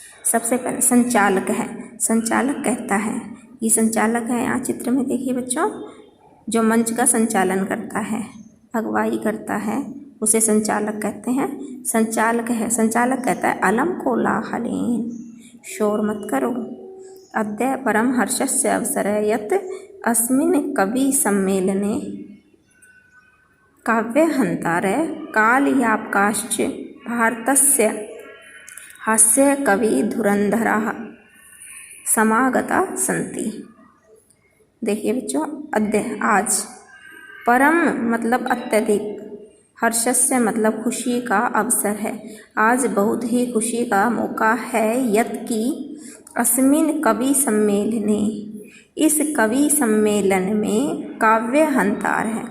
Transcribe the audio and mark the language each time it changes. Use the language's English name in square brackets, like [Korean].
[Hindi] सबसे पहले संचालक है। संचालक कहता है, ये संचालक है यहाँ चित्र में देखिए बच्चों, जो मंच का संचालन करता है, अगुवाई करता है, उसे संचालक कहते हैं। संचालक है, संचालक कहता है [Sanskrit] अलम कोलाहलेन, [Hindi] शोर मत करो। [Sanskrit] अद्य परम हर्षस्य अवसरः यत् अस्मिन् कवि सम्मेलने काव्यहन्तारः कालयापकाश्च भारतस्य हास्य कवि धुरंधराः समागता सन्ति। [Hindi] देखिए बच्चों, अद्य आज, परम मतलब अत्यधिक, हर्षस्य मतलब खुशी का अवसर है, आज बहुत ही खुशी का मौका है, यत् की [Sanskrit] अस्मिन् कवि सम्मेलने, [Hindi] इस कवि सम्मेलन में काव्यहंतार है।